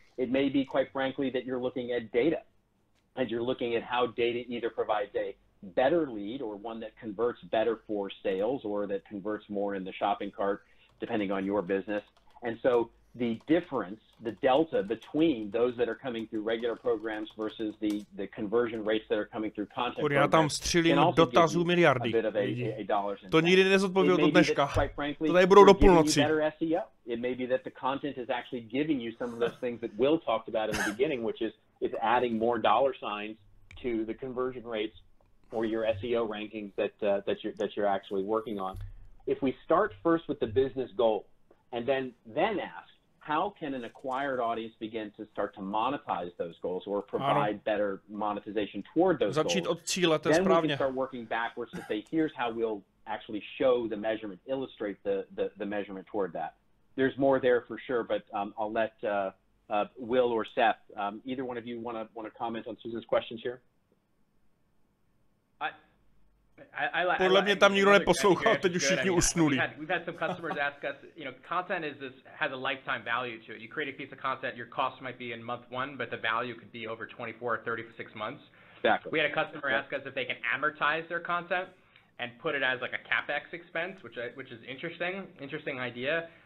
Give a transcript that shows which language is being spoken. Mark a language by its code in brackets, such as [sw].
[en] It may be, quite frankly, that you're looking at data and you're looking at how data either provides a better lead or one that converts better for sales or that converts more in the shopping cart, depending on your business. And so the difference, the delta between those that are coming through regular programs versus the conversion rates that are coming through content [cs] Já tam střílím dotazů miliardy. To nikdy nezodpověděl do dneška. To tady budou do půlnoci. [en] It may be that the content is actually giving you some of those things that Will talked about in the beginning, which is it's adding more dollar signs to the conversion rates or your SEO rankings that you're actually working on. If we start first with the business goal and then ask, how can an acquired audience begin to start to monetize those goals or provide better monetization toward those goals? Then we can start working backwards to say, here's how we'll actually show the measurement, illustrate the measurement toward that. There's more there for sure, but I'll let Will or Seth, either one of you want to comment on Susan's questions here? [cs] Podle mě tam nikdo neposlouchal, teď už všichni usnuli. [en] We've had some customers ask us, content has a lifetime value to it. You create a piece of content, your cost might be in month 1, but the value could be over 24 or 36 months. Exactly. We had a customer ask us if they can amortize their content and put it as like a CapEx expense, which is interesting idea.